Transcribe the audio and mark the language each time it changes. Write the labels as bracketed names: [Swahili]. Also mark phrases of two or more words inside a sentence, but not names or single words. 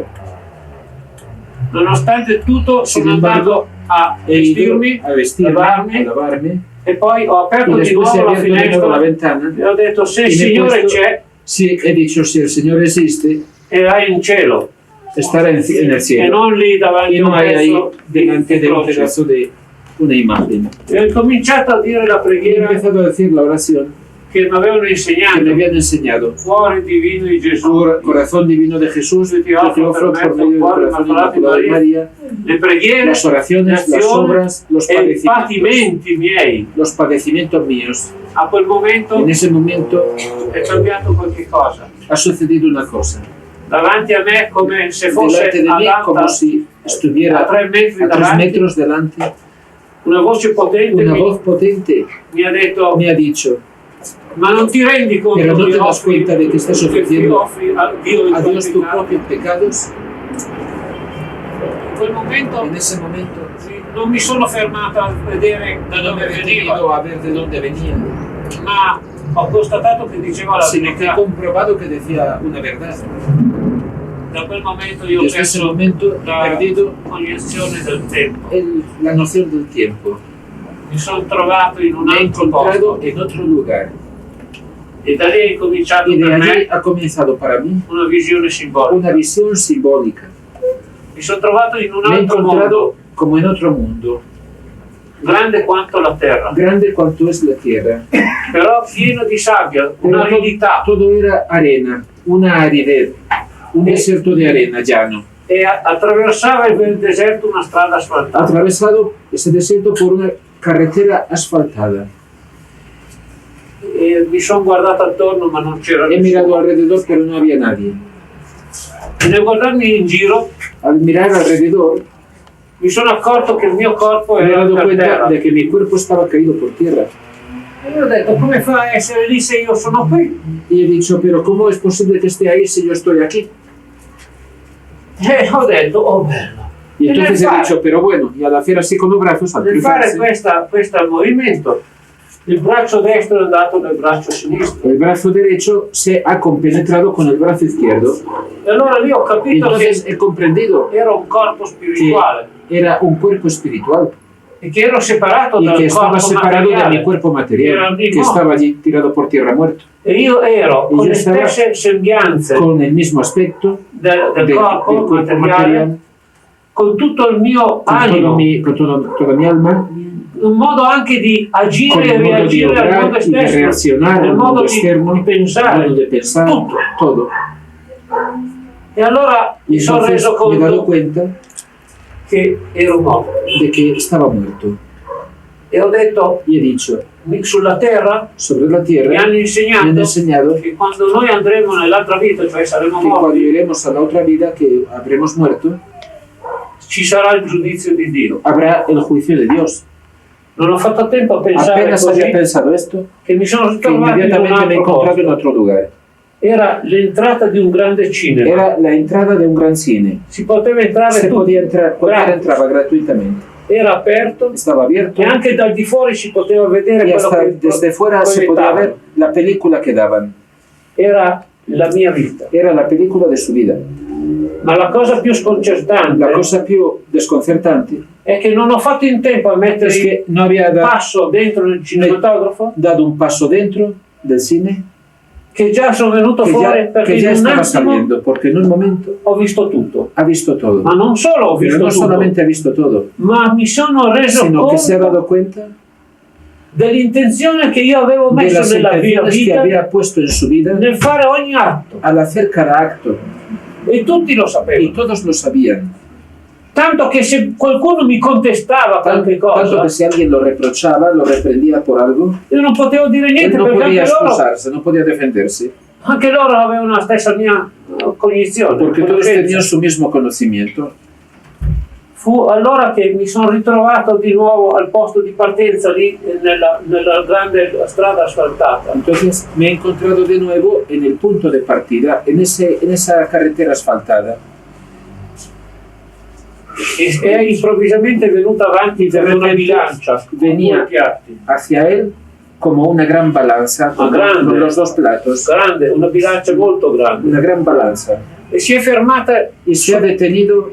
[Italian] Nonostante tutto [Spanish] Sin [Italian] sono [Spanish] embargo, [Italian] andato a [Spanish] He ido [Italian] vestirmi [Spanish] a vestirme, [Italian] lavarmi, [Spanish] a lavarme, [Italian] e poi ho [Spanish] y [Italian] aperto di [Spanish] después he [Italian] nuovo la [Spanish] abierto de nuevo la [Italian] finestra [Spanish] ventana [Italian] e ho detto se il [Spanish] y me he [Italian] Signore [Spanish] puesto, [Italian] c'è [Spanish] sí, he dicho, si el Señor existe, [Italian] era in cielo [Spanish] estará en el [Italian] e [Spanish] cielo. [Italian] non lì davanti [Spanish] Y [Italian] a [Spanish] no [Italian] un [Spanish] hay ahí [Italian] pezzo [Spanish] delante [Italian] di [Spanish] de un [Italian] croce. [Spanish] pedazo de una imagen. [Italian] E ho cominciato a dire la [Spanish] Y he [Italian] preghiera [Spanish] empezado a decir la oración [Italian] che mi avevano [Spanish] que me [Italian] insegnato. [Spanish] habían enseñado. [Italian] Cuore divino di Gesù, [Spanish] Corazón divino de Jesús, yo te ofro por medio del corazón inmaculado de María, [Italian] le preghiere, [Spanish] las [Italian] le [Spanish] oraciones, las [Italian] azioni [Spanish] obras, los [Italian] e i [Spanish] padecimientos, [Italian] patimenti miei. [Spanish] los padecimientos míos. [Italian] A quel momento [Spanish] En ese momento [Italian] è cambiato qualche cosa. [Spanish] ha sucedido una cosa. [Italian] Davanti a me come se fosse [Spanish] Delante de mí, como [Italian] adatta [Spanish] si estuviera [Italian] a 3 metri [Spanish] a 3 [Italian] davanti, [Spanish] metros delante, [Italian] una voce potente [Spanish] una voz potente [Italian] mi ha detto [Spanish] me ha dicho: [Italian] ma non ti rendi conto [Spanish] pero no [Italian] che [Spanish] te das [Italian] offri, [Spanish] cuenta de que estás [Italian] che ti [Spanish] ofreciendo [Italian] offri a Dio il [Spanish] a [Italian] tuo [Spanish] Dios tus [Italian] peccato? [Spanish] propios pecados. [Italian] In quel momento [Spanish] En ese momento [Italian] non mi sono fermato a vedere da [Spanish] no me [Italian] dove [Spanish] he [Italian] veniva, [Spanish] detenido a ver de dónde venían, [Italian] ma ho constatato che diceva la [Spanish] sino que he [Italian] verità. [Spanish] comprobado que decía una verdad. [Italian] Da quel momento io ho [Spanish] Desde ese [Italian] perso [Spanish] momento he [Italian] la [Spanish] perdido [Italian] cognizione del tempo. [Spanish] la noción del tiempo. [Italian] Mi sono trovato in un [Spanish] Me he [Italian] altro [Spanish] encontrado [Italian] posto [Spanish] en otro lugar. [Italian] e da lì è incominciato [Spanish] Y de [Italian] per [Spanish] allí [Italian] me [Spanish] ha comenzado para mí [Italian] una visione simbolica. [Spanish] una visión simbólica. [Italian] Mi sono trovato in un [Spanish] Me he [Italian] altro [Spanish] encontrado [Italian] mondo, [Spanish] como en otro mundo, [Italian] grande quanto la terra, [Spanish] grande cuanto es la tierra. [Italian] però pieno di sabbia, [Spanish] Pero [Italian] un'aridità. [Spanish] todo era arena, una aridez, un desierto de arena llano. [Italian] E attraversava il deserto una strada [Spanish] Ha [Italian] asfaltata. [Spanish] atravesado ese desierto por una carretera asfaltada. [Italian] E mi sono guardato attorno ma non c'era [Spanish] He mirado [Italian] nessuno. [Spanish] alrededor, pero no había nadie. [Italian] E nel guardarmi in giro [Spanish] Al mirar alrededor, [Italian] mi sono accorto che il mio corpo [Spanish] me he [Italian] era [Spanish] dado [Italian] per [Spanish] cuenta [Italian] terra. [Spanish] de que mi cuerpo estaba caído por tierra. [Italian] E io ho detto, come fa a essere lì se io sono qui? [Spanish] Y he dicho, pero ¿cómo es posible que esté ahí si yo estoy aquí? [Italian] E ho detto, oh bello. [Spanish] Y [Italian] E nel [Spanish] entonces he [Italian] fare- [Spanish] dicho, pero bueno, y al hacer así con los brazos, al [Italian] Nel fare [Spanish] cruzarse, [Italian] questo movimento, il braccio destro è andato nel braccio sinistro. [Spanish] el brazo derecho se ha compenetrado con el brazo izquierdo. [Italian] E allora lì ho [Spanish] Y [Italian] capito [Spanish] entonces [Italian] che [Spanish] he comprendido [Italian] era un corpo [Spanish] que [Italian] spirituale [Spanish] era un cuerpo espiritual [Italian] e che ero separato [Spanish] y [Italian] dal [Spanish] que estaba [Italian] corpo [Spanish] separado de mi [Italian] materiale. [Spanish] cuerpo material, [Italian] Era lì [Spanish] que [Italian] morto. [Spanish] estaba allí tirado por tierra muerto, [Italian] E io ero E con io le stavo stesse sembianze [Spanish] con el mismo aspecto [Italian] del [Spanish] del [Italian] corpo [Spanish] cuerpo [Italian] materiale, [Spanish] material, [Italian] con tutto il mio animo, [Spanish] con toda mi alma, [Italian] un modo anche di [Spanish] con [Italian] agire e [Spanish] el modo de [Italian] reagire al mondo [Spanish] obrar y de [Italian] esterno, [Spanish] reaccionar [Italian] il [Spanish] al [Italian] modo [Spanish] mundo [Italian] di [Spanish] externo, [Italian] pensare. [Spanish] modo de pensar, [Italian] tutto. [Spanish] todo. [Italian] E allora [Spanish] Y [Italian] mi sono [Spanish] entonces [Italian] reso [Spanish] me he dado [Italian] conto [Spanish] cuenta [Italian] che ero morto. [Spanish] de que estaba muerto. [Italian] E ho detto, [Spanish] Y he dicho, [Italian] sulla terra [Spanish] sobre la [Italian] mi [Spanish] tierra [Italian] hanno [Spanish] me han [Italian] insegnato [Spanish] enseñado [Italian] che quando noi andremo nell'altra vita, cioè saremo [Spanish] que cuando [Italian] morti, [Spanish] iremos a la otra vida, que habremos muerto, [Italian] ci sarà il giudizio di Dio. [Spanish] habrá el juicio de Dios. [Italian] Non ho fatto tempo a pensare [Spanish] Apenas [Italian] così [Spanish] había pensado esto, [Italian] che mi sono [Spanish] que [Italian] trovato in un [Spanish] inmediatamente me he [Italian] altro [Spanish] encontrado en [Italian] posto. [Spanish] otro lugar. [Italian] Era l'entrata di un grande cinema. [Spanish] Era la entrada de un gran cine. [Italian] Si poteva entrare [Spanish] Se [Italian] tutti. [Spanish] podía entrar, cualquiera [Italian] Gratis. [Spanish] entraba gratuitamente. [Italian] Era aperto [Spanish] Estaba abierto [Italian] e anche dal di fuori si poteva vedere [Spanish] y [Italian] quello [Spanish] hasta [Italian] che [Spanish] desde fuera se podía ver [Italian] proiettavano. [Spanish] la película que daban. [Italian] Era la mia vita. [Spanish] Era la película de su vida. [Italian] Ma la cosa più sconcertante [Spanish] La cosa più desconcertante [Italian] è che non ho fatto in tempo a mettere [Spanish] es [Italian] il [Spanish] que no había [Italian] passo dentro nel cinematografo [Spanish] dado un paso dentro del cine [Italian] che già sono venuto fuori perché [Spanish] que ya [Italian] in un [Spanish] estaba [Italian] attimo [Spanish] saliendo, porque en un momento [Italian] ho visto tutto. [Spanish] ha visto todo. [Italian] Ma non solo ho [Spanish] Pero [Italian] visto [Spanish] no [Italian] tutto, [Spanish] solamente ha visto todo, [Italian] ma mi sono reso [Spanish] sino que se ha [Italian] conto [Spanish] dado cuenta [Italian] dell'intenzione che io avevo [Spanish] de [Italian] messo [Spanish] las [Italian] nella mia [Spanish] intenciones que [Italian] vita [Spanish] había puesto en su vida [Italian] nel fare ogni atto. [Spanish] al hacer cada acto. [Italian] E tutti lo [Spanish] Y [Italian] sapevano. [Spanish] todos lo sabían. [Italian] Tanto che se qualcuno mi contestava qualche [Spanish] Tanto [Italian] cosa, [Spanish] que si alguien lo reprochaba, lo reprendía por algo, [Italian] io non potevo dire [Spanish] él [Italian] niente [Spanish] no [Italian] perché [Spanish] podía excusarse, no podía defenderse, [Italian] anche loro avevano la stessa mia cognizione. [Spanish] porque todos [Italian] conoscenza. [Spanish] tenían su mismo conocimiento. [Italian] Fu allora che mi sono ritrovato di nuovo al posto di partenza lì nella grande strada asfaltata. [Spanish] Entonces me he encontrado de nuevo en el punto de partida, en esa carretera asfaltada. [Italian] E improvvisamente è venuta avanti per una bilancia con [Spanish] Venía [Italian] due piatti. [Spanish] hacia él como una gran balanza con los dos platos, [Italian] Grande, una bilancia molto grande. [Spanish] una gran balanza, [Italian] E si è fermata [Spanish] y se ha detenido